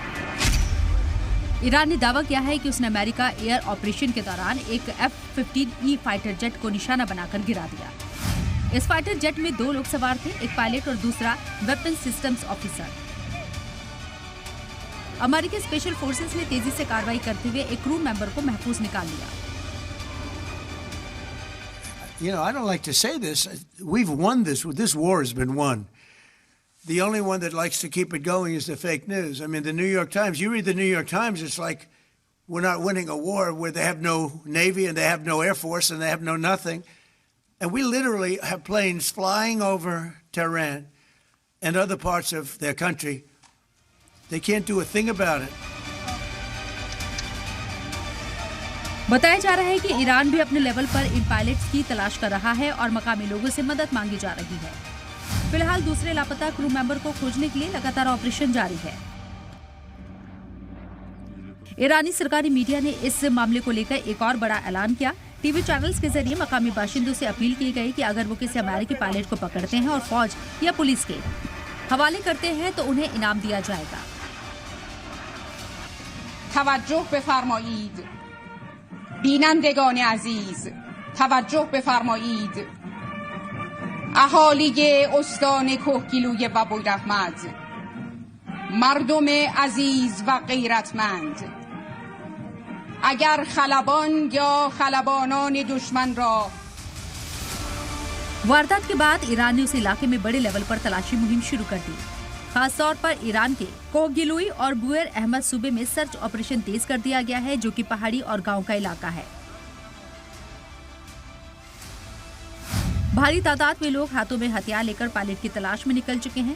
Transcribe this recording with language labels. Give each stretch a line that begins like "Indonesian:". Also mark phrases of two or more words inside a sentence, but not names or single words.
Hindi: ईरान ने दावा किया है कि उसने अमेरिका
English: air operation
Hindi: के दौरान एक F-15E
English: fighter jet
Hindi: को निशाना बनाकर गिरा दिया। इस
English: fighter jet
Hindi: में 2 लोग सवार थे, एक पायलट और दूसरा
English: weapon systems officer.
Hindi: अमेरिकी
English: special forces
Hindi: ने तेजी से कार्रवाई करते हुए एक
English: crew member
Hindi: को महफूज निकाल लिया।
English: You know, I don't like to say this. We've won this. This war has been won. The only one that likes to keep it going is the fake news. I mean, the New York Times, you read the New York Times, it's like we're not winning a war where they have no Navy and they have no Air Force and they have no nothing. And we literally have planes flying over Tehran and other parts of their country. They can't do a thing about it.
Hindi: बताया जा रहा है कि ईरान भी अपने लेवल पर इन पायलट्स की तलाश कर रहा है और मकामी लोगों से मदद मांगी जा रही है। फिलहाल दूसरे लापता
English: crew member
Hindi: को खोजने के लिए लगातार ऑपरेशन जारी है। ईरानी सरकारी मीडिया ने इस मामले को लेकर एक और बड़ा ऐलान किया।
English: TV channels
Hindi: के जरिए मकामी बाशिंदों से अपील की गई कि अगर वो किसी अमेरिकी पायलट को पकड़ते हैं और फौज या पुलिस के हवाले करते हैं तो उन्हें इनाम दिया जाएगा।
Persian: توجه بفرمایید بینندگان عزیز توجه بفرمایید اهالی استان کهگیلوی بابوالرحمت مردم عزیز و غیرتمند اگر خلبان یا خلبانان دشمن را
Hindi: वारदात के बाद ईरान ने उस इलाके में बड़े लेवल पर तलाशी मुहिम शुरू कर दी। खासतौर पर ईरान के कोहगिलुई और बुएर अहमद सूबे में
English: search operation
Hindi: तेज कर दिया गया है, जो कि पहाड़ी और गांव का इलाका है। भारी तादाद में लोग हाथों में हथियार लेकर पायलट की तलाश में निकल चुके हैं।